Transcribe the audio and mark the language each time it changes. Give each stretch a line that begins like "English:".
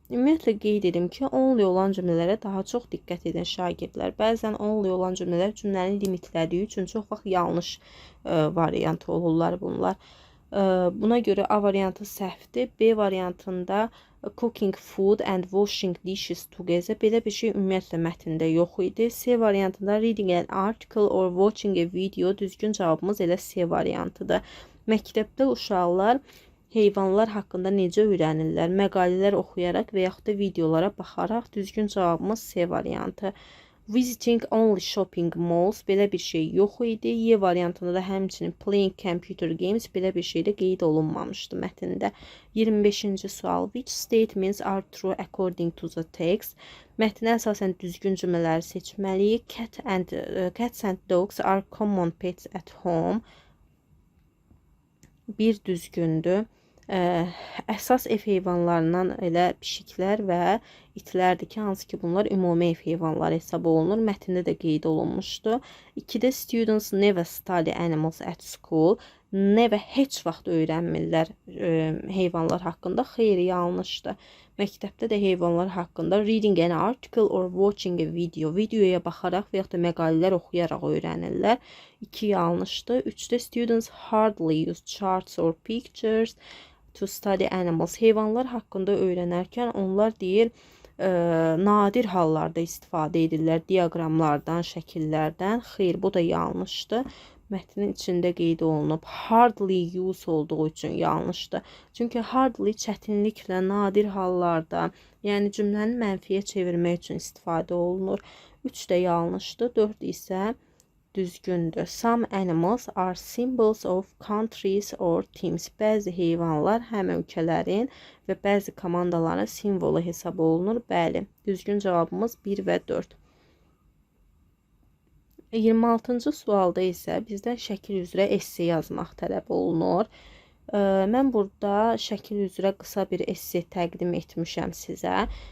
Azerbaijani: Ümumiyyətlə qeyd edim ki, only olan cümlələrə daha çox diqqət edən şagirdlər. Bəzən only olan cümlələr cümləni limitlədiyi üçün çox vaxt yanlış variant olurlar bunlar. Buna görə A variantı səhvdir. B variantında
English: cooking food and washing dishes together.
Azerbaijani: Belə bir şey ümumiyyətlə mətndə yox idi. C variantında
English: reading an article or watching a video.
Azerbaijani: Düzgün cavabımız elə C variantıdır. Məktəbdə uşaqlar heyvanlar haqqında necə öyrənirlər? Məqalələr oxuyaraq və yaxud da videolara baxaraq. Düzgün cavabımız C variantı.
English: Visiting only shopping malls.
Azerbaijani: Belə bir şey yox idi. Y variantında da həmçinin
English: playing computer games
Azerbaijani: belə bir şey də qeyd olunmamışdı mətndə. 25-ci sual.
English: Which statements are true according to the text?
Azerbaijani: Mətnə əsasən düzgün cümlələri seçməliyik.
English: Cats and dogs are common pets at home.
Azerbaijani: Bir düzgündür. Əsas ev heyvanlarından elə pişiklər və itlərdir ki, hansı ki bunlar ümumi ev heyvanları hesab olunur. Mətndə də qeyd olunmuşdu. 2-də
English: students never study animals at school.
Azerbaijani: Never heç vaxt öyrənmirlər heyvanlar haqqında. Xeyr, yanlışdır. Məktəbdə də heyvanlar haqqında
English: reading an article or watching a video.
Azerbaijani: Videoya baxaraq və yaxud da məqalələr oxuyaraq öyrənirlər. 2 yanlışdır.
English: 3-də students hardly use charts or pictures to study animals.
Azerbaijani: Heyvanlar haqqında öyrənərkən onlar deyir, nadir hallarda istifadə edirlər diaqramlardan, şəkillərdən. Xeyr, bu da yanlışdır. Mətnin içində qeyd olunub. Hardly use olduğu üçün yanlışdır. Çünki hardly çətinliklə, nadir hallarda, yəni cümləni mənfiyə çevirmək üçün istifadə olunur. 3 də yanlışdır. 4 isə düzgündür.
English: Some animals are symbols of countries or teams.
Azerbaijani: Bəzi heyvanlar həm ölkələrin və bəzi komandaların simvolu hesab olunur. Bəli, düzgün cavabımız 1 və 4. 26-cı sualda isə bizdən şəkil üzrə esse yazmaq tələb olunur. Mən burada şəkil üzrə qısa bir esse təqdim etmişəm sizə.